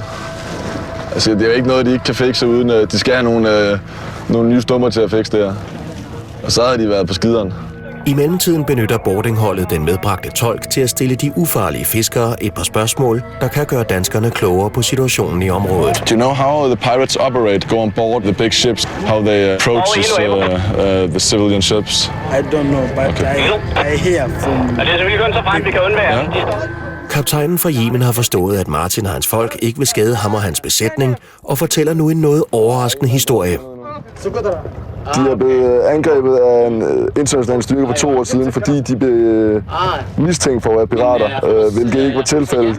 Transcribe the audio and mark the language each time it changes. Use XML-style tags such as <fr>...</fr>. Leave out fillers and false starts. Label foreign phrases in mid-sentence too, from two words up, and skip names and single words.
<da>Altså, det er jo ikke noget, de ikke kan fikse uden. De skal have nogle nye stumper til at fikse det her. Og så havde de været på skideren. I mellemtiden benytter boardingholdet den medbragte tolk til at stille de ufarlige fiskere et par spørgsmål, der kan gøre danskerne klogere på situationen i området.</da> <en>Do you know how the pirates operate, go on board the big ships, how they approach the civilian ships? I don't know, but I hear from...</en> <da>Det er selvfølgelig kun så frem, vi kan undvære. Kaptajnen fra Yemen har forstået, at Martin og hans folk ikke vil skade ham og hans besætning, og fortæller nu en noget overraskende historie. De er blevet angrebet af en international styrke for 2 år siden, fordi de blev mistænkt for at være pirater, hvilket ikke var tilfældet.</da>